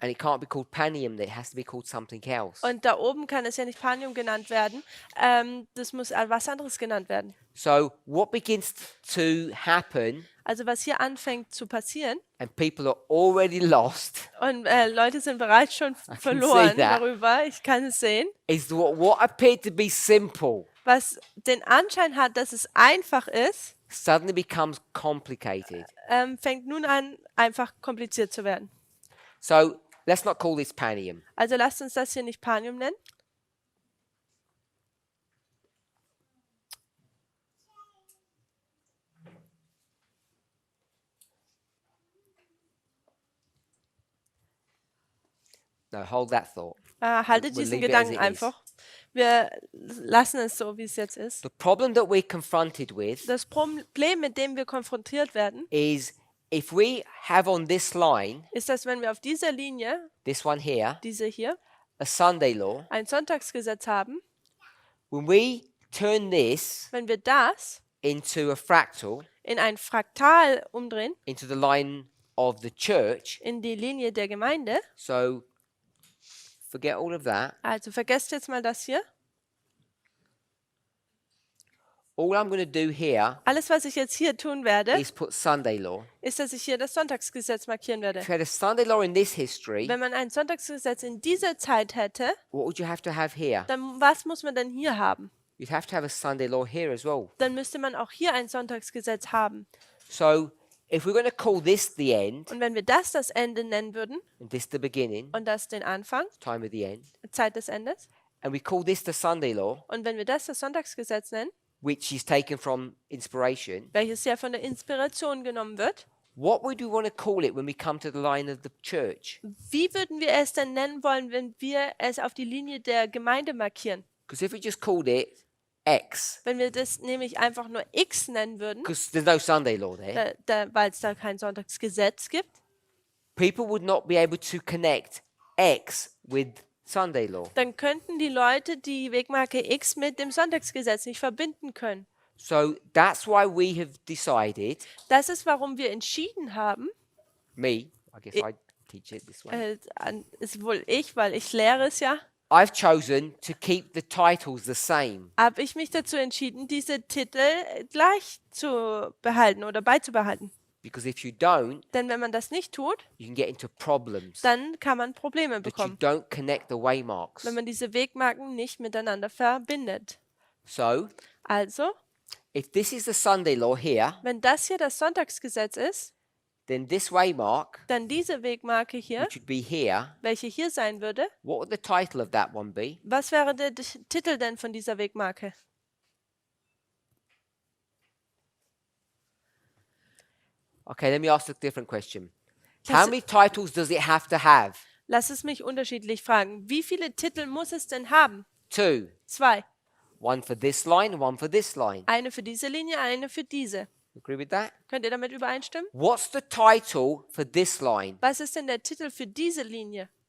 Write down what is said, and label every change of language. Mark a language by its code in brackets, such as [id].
[en] And it can't be called Panium, it has to be called something else. [de] Und da oben kann es ja nicht Panium genannt werden. Das muss was anderes genannt werden. [en] So what begins to happen, [de] Also was hier anfängt zu passieren, [en] and people are already lost, [de] und Leute sind bereits schon [en] see [de] verloren [en] that. [de] darüber, ich kann es sehen, [en] is what appeared to be simple [de] was den Anschein hat, dass es einfach ist, [en] suddenly becomes complicated. [de] fängt nun an, einfach kompliziert zu werden. [en] So let's not call this Panium. [de] Also lasst uns das hier nicht Panium nennen. [en] No, hold that thought. [de] Haltet [en] We'll [de] diesen [en] leave it as [de] Gedanken [en] it is. [de] einfach. Wir lassen es so, wie es jetzt ist. [en] The problem that we're confronted with [de] Das Problem, mit dem wir konfrontiert werden, [en] is if we have on this line, [de] ist, dass wenn wir auf dieser Linie, [en] this one here, [de] diese hier, [en] a Sunday law, [de] ein Sonntagsgesetz haben, [en] when we turn this [de] wenn wir das [en] into a fractal, [de] in ein Fraktal umdrehen, [en] into the line of the church, [de] in die Linie der Gemeinde, [en] so forget all of that. [de] also vergesst jetzt mal das hier. [en] All I'm going to do here [de] Alles, was ich jetzt hier tun werde, [en] is put Sunday law. [de] ist, dass ich hier das Sonntagsgesetz markieren werde. [en] If you had a Sunday law in this history, [de] Wenn man ein Sonntagsgesetz in dieser Zeit hätte, [en] what would you have to have here? [de] dann was muss man denn hier haben? [en] You'd have to have a Sunday law here as well. [de] Dann müsste man auch hier ein Sonntagsgesetz haben. [en] So if we're going to call this the end [de] Und wenn wir das Ende nennen würden [en] and this the beginning, [de] und das den Anfang, [en] time of the end, [de] Zeit des Endes, [en] and we call this the Sunday law, [de] und wenn wir das Sonntagsgesetz nennen, [en] which is taken from inspiration, [de] welches ja von der Inspiration genommen wird, [en] what would we want to call it when we come to the line of the church? [de] wie würden wir es denn nennen wollen, wenn wir es auf die Linie der Gemeinde markieren? [en] Because if we just called it X, [de] Wenn wir das nämlich einfach nur X nennen würden, [en] because there's no Sunday law there, [de] weil es da kein Sonntagsgesetz gibt, [en] people would not be able to connect X with Sunday law. [de] dann könnten die Leute die Wegmarke X mit dem Sonntagsgesetz nicht verbinden können. [en] So that's why we have decided, [de] Das ist, warum wir entschieden haben, [en] me, I guess I teach it this way, [de] ist wohl ich, weil ich lehre es ja, [en] I've chosen to keep the titles the same. [de] habe ich mich dazu entschieden, diese Titel gleich zu behalten oder beizubehalten. [en] Because if you don't, [de] Denn wenn man das nicht tut, [en] you can get into problems [de] dann kann man Probleme [en] that you [de] bekommen, [en] don't connect the waymarks. [de] wenn man diese Wegmarken nicht miteinander verbindet. [en] So [de] Also, [en] if this is the Sunday law here, [de] wenn das hier das Sonntagsgesetz ist, [en] then this waymark, [de] dann diese Wegmarke hier, [en] which would be here, [de] welche hier sein würde, [en] what would the title of that one be? [de] was wäre der Titel denn von dieser Wegmarke? [en] Okay, let me ask a different question. How [de] Lass- [en] many titles does it have to have? [de] Lass es mich unterschiedlich fragen. Wie viele Titel muss es denn haben? [en] 2. [de] 2. [en] One for this line, one for this line. [de] Eine für diese Linie, eine für diese. [en] Agree with that? [de] Könnt ihr damit übereinstimmen? [en] What's the title for this line? [de] Was ist denn der Titel für diese Linie?